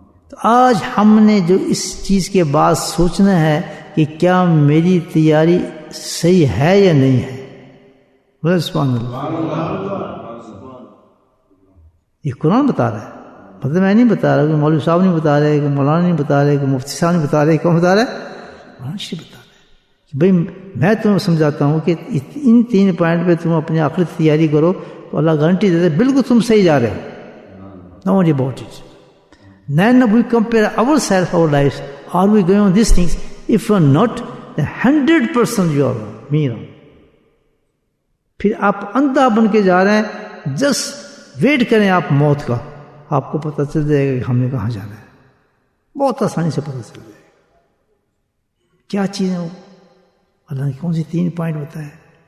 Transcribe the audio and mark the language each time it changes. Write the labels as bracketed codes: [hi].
[ur] تو آج ہم نے جو اس چیز کے بعد سوچنا ہے کہ کیا میری تیاری صحیح ہے یا نہیں ہے۔ بولے سبحان اللہ۔ یہ قرآن بتا رہا ہے، مطلب میں نہیں بتا رہا، کہ مولوی صاحب نہیں بتا رہے، کہ مولانا نہیں بتا رہے، کہ مفتی صاحب نہیں بتا رہے، کون بتا رہا ہے؟ قرآن شریف بتا رہا ہے کہ بھئی میں تمہیں سمجھاتا ہوں کہ ان 3 پوائنٹ پہ تم اپنی آخرت تیاری کرو تو اللہ گارنٹی دیتا ہے بالکل تم صحیح جا رہے ہو۔ [en] Don't worry about it. Then we compare ourselves, our lives. Are we going on these things? If you are not, then 100% you are wrong. Me wrong. [ur] پھر آپ اندھا بن کے جا رہے ہیں، جسٹ ویٹ کریں آپ موت کا، آپ کو پتہ چل جائے گا کہ ہم نے کہاں جانا ہے، بہت آسانی سے پتہ چل جائے گا۔ کیا چیزیں وہ اللہ نے کون سی 3 پوائنٹ بتایا ہے